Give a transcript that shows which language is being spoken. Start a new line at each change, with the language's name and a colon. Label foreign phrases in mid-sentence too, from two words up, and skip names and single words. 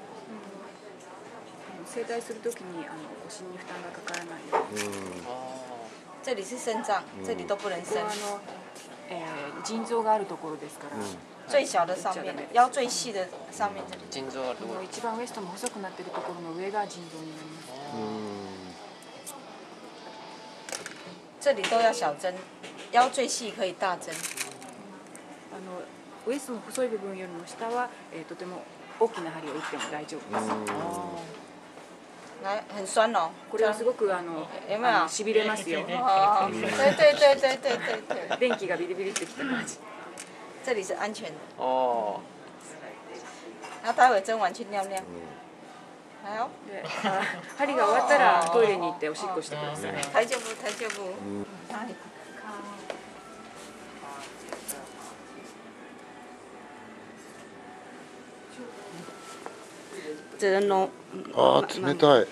Japanese: 整体するときに腰に負担がかからないように。
Chinese: 这里是肾脏，这里都不能伸。
Japanese: 腎臓があるところですから。
Chinese: 最小的上面，腰最細的上面这里。
Japanese: 腎臓があるところ。一番ウエストの細くなっているところの上が腎臓になります。
Chinese: 这里都要小针，腰最細可以大針。
Japanese: ウエストの細い部分よりも下はとても大きな針を打っても大丈夫です。
Chinese: 来，很酸哦。
Japanese: これはすごく
Chinese: 有没有？
Japanese: しびれますよ。
Chinese: 对对对对对对对。
Japanese: 電気がビリビリってきた感じ。
Chinese: 这里是安全的。
Japanese: ああ。
Chinese: 然后待会针完去尿尿。还有。
Japanese: 針が終わったらトイレに行っておしっこしてください。大丈夫大丈夫。ああ、冷たい。